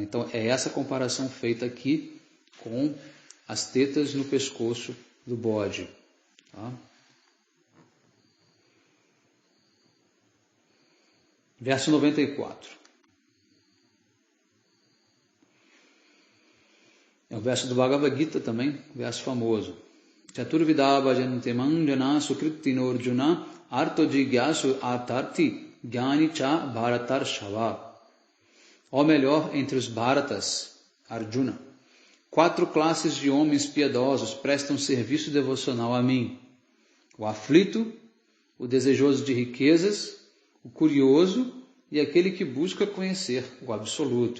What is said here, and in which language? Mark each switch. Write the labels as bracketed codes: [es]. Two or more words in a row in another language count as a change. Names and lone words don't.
[pt] Então é essa comparação feita aqui com as tetas no pescoço do bode. Tá? Verso 94. É o verso do Bhagavad Gita também, verso famoso. [sa] Chaturvidha bhajantemam jana sukrittino arjuna arto jigyasu atarthi jnani cha bharatar shava. [pt] Ou melhor, entre os Bharatas, Arjuna, 4 classes de homens piedosos prestam serviço devocional a mim: o aflito, o desejoso de riquezas, o curioso e aquele que busca conhecer o absoluto.